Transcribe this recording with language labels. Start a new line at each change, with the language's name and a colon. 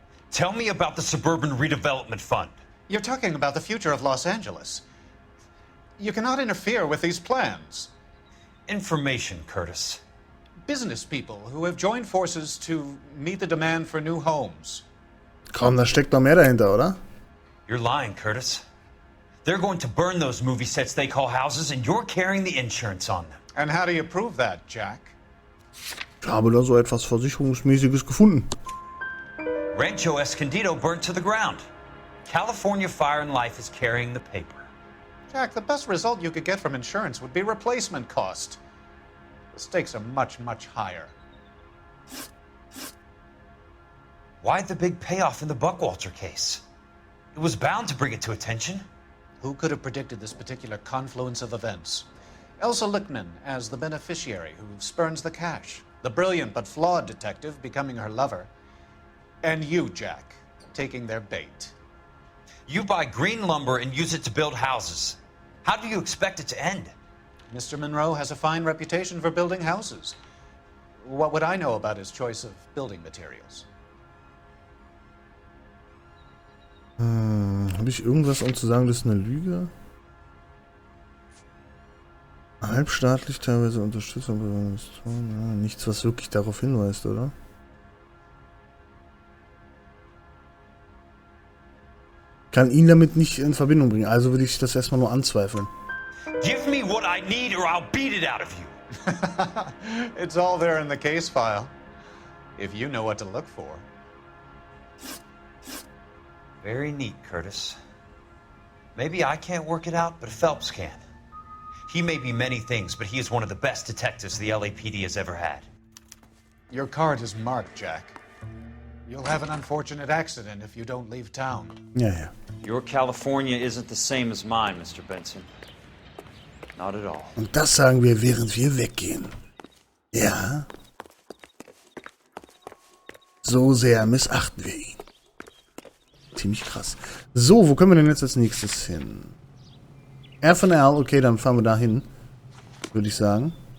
English: Tell me about the Suburban Redevelopment Fund. You're talking about the future of Los Angeles. You cannot interfere with these plans. Information, Curtis. Business people who have joined forces to meet the demand for new homes.
German: Komm, da steckt noch mehr dahinter, oder?
English: You're lying, Curtis. They're going to burn those movie sets they call houses, and you're carrying the insurance on them. And how do you prove that, Jack?
German: Ich habe da so etwas Versicherungsmäßiges gefunden.
English: Rancho Escondido burnt to the ground. California Fire and Life is carrying the paper. Jack, the best result you could get from insurance would be replacement cost. The stakes are much, much higher. Why the big payoff in the Buckwalter case? It was bound to bring it to attention. Who could have predicted this particular confluence of events? Elsa Lichtman as the beneficiary who spurns the cash. The brilliant but flawed detective becoming her lover. And you, Jack, taking their bait. You buy green lumber and use it to build houses. How do you expect it to end? Mr. Monroe has a fine reputation for building houses. What would I know about his choice of building materials?
German: Habe ich irgendwas, um zu sagen, das ist eine Lüge? Halbstaatlich, teilweise Unterstützung bei Investoren. Ja, nichts, was wirklich darauf hinweist, oder? kann ihn damit nicht in Verbindung bringen. Also würde ich das erstmal nur anzweifeln.
English: Give me what I need or I'll beat it out of you. It's all there in the case file. If you know what to look for. Very neat, Curtis. Maybe I can't work it out, but Phelps can. He may be many things, but he is one of the best detectives the LAPD has ever had. Your card is marked, Jack. You'll have an unfortunate accident if you don't leave town.
German: Ja, ja.
English: Your California isn't the same as mine, Mr. Benson. Not at all.
German: Und das sagen wir, während wir weggehen. Ja. So sehr missachten wir ihn. Ziemlich krass. So, wo können wir denn jetzt als nächstes hin? FNL, okay, dann fahren wir da hin. Würde ich sagen.